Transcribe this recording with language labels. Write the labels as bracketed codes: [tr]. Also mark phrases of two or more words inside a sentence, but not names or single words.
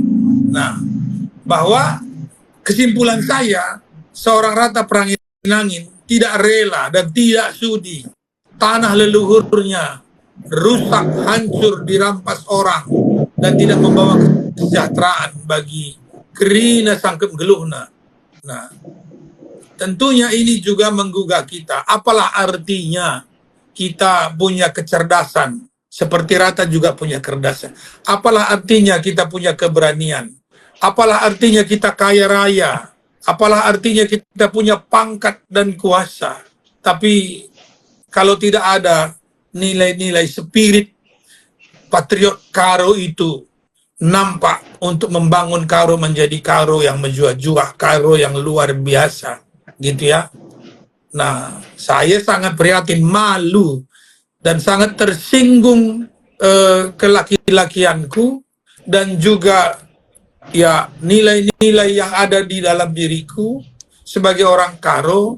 [id] Nah, bahwa kesimpulan saya, seorang Rata Pranginangin tidak rela dan tidak sudi tanah leluhurnya rusak, hancur, dirampas orang dan tidak membawa kesejahteraan bagi [btx] kerina sangkep geluhna. [id] Nah, tentunya ini juga menggugah kita. Apalah artinya kita punya kecerdasan, seperti Rata juga punya kecerdasan. Apalah artinya kita punya keberanian. Apalah artinya kita kaya raya. Apalah artinya kita punya pangkat dan kuasa. Tapi kalau tidak ada nilai-nilai spirit patriot Karo itu nampak untuk membangun Karo menjadi Karo yang menjuah-juah, Karo yang luar biasa, gitu ya. Nah, saya sangat prihatin, malu, dan sangat tersinggung kelaki-lakianku dan juga ya nilai-nilai yang ada di dalam diriku sebagai orang Karo.